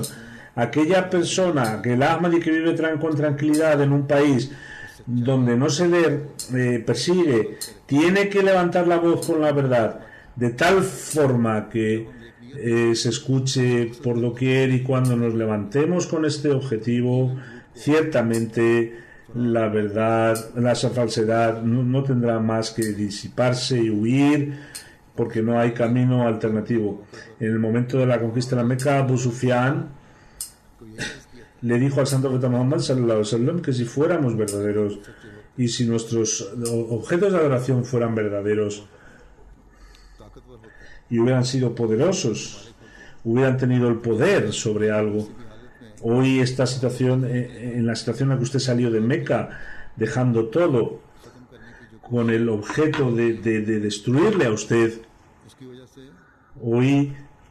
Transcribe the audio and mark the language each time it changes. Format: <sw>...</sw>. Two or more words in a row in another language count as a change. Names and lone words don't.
<es>Aquella persona, aquel Ahmadi que vive con tranquilidad en un país donde no se le persigue, tiene que levantar la voz con la verdad, de tal forma que se escuche por doquier, y cuando nos levantemos con este objetivo, ciertamente la verdad, la falsedad no tendrá más que disiparse y huir, porque no hay camino alternativo. En el momento de la conquista de la Meca, Abu Sufyan le dijo al santo profeta Muhammad</es> <ar>صلى الله عليه وسلم</ar> <es>que si fuéramos verdaderos y si nuestros objetos de adoración fueran verdaderos y hubieran sido poderosos, hubieran tenido el poder sobre algo. Hoy esta situación, en la situación en la que usted salió de Meca, dejando todo con el objeto de destruirle a usted, hoy</es>